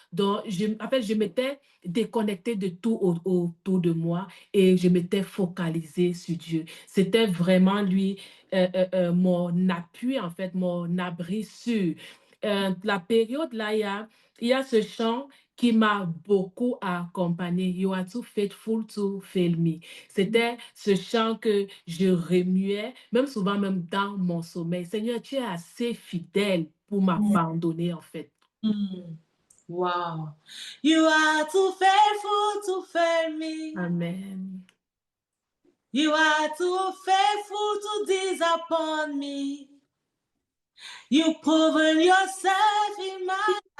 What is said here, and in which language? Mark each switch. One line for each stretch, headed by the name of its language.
French: Donc, en fait, je m'étais déconnectée de tout autour de moi et je m'étais focalisée sur Dieu. C'était vraiment lui, mon appui, en fait, mon abri sûr. La période là, il y a ce chant qui m'a beaucoup accompagné.
English: You are too faithful to fail me.
French: C'était ce chant que je remuais, même souvent, même dans mon sommeil. Seigneur, tu es assez fidèle pour m'abandonner, en fait. Mm. Wow.
English: You are too faithful to fail me. Amen. You are too faithful to disappoint me. You've proven yourself in my